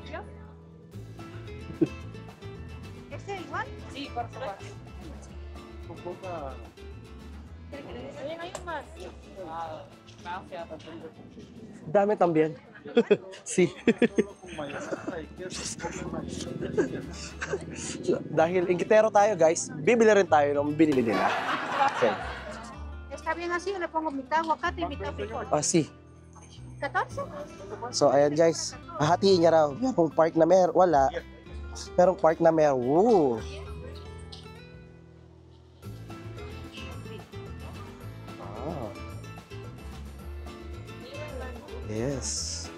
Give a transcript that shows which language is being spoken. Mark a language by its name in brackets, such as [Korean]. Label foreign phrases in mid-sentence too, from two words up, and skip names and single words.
[Spanish] Dami también. Si. [Filipino] Dahil ingkitero tayo guys, bibili rin tayo ng binili nila. Okay. [Spanish] Está bien así, le pongo mitad aguacate y mitad frijol. Ah, si. 14. [Filipino] So, ayan guys. Hahatiin niya raw. Merong part na wala. Merong part na Woo! Ah. Yes.